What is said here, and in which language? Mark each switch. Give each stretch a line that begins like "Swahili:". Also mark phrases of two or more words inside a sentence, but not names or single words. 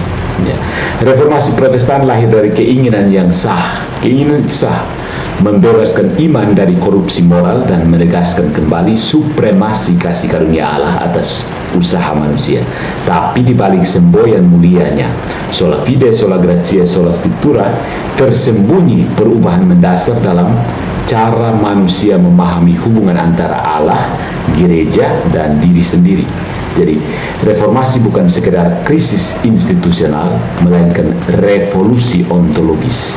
Indonesian: Ya. Reformasi Protestan lahir dari keinginan yang sah, membebaskan iman dari korupsi moral dan menegaskan kembali supremasi kasih karunia Allah atas usaha manusia. Tapi di balik semboyan mulianya,
Latin: sola fide, sola gratia, sola scriptura,
Indonesian: tersembunyi perubahan mendasar dalam cara manusia memahami hubungan antara Allah, gereja, dan diri sendiri. Jadi reformasi bukan sekedar krisis institusional, melainkan revolusi ontologis.